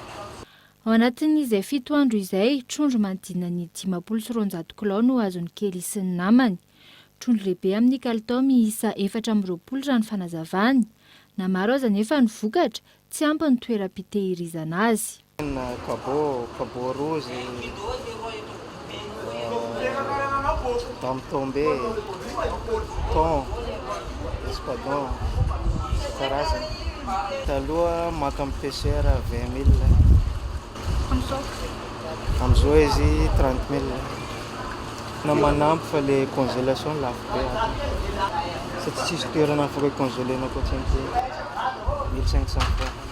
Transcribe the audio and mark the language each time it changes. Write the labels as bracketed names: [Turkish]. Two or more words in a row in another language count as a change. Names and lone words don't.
[Malagasy] Ao anatin'izay 7 andro izay trondro manodidina ny 590 kilao no azony kely sy ny namany. Trondro lehibe amin'ny kalitao miisa 420 raha ny fanazavany. Na maro aza nefa ny vokatra tsy ampy ny toeram-pitehirizana azy. [French] Cabot rose, dame tombée, thon, [Malagasy] espadon, karazany. Taloha maka amin'ny pêcheur 20 000. Amin'izao izy 30 000. Na manampy fa [French] le congélation [Malagasy] lafo be satria tsisy toerana afaka hicongelena koatsin'ity 1500 francs.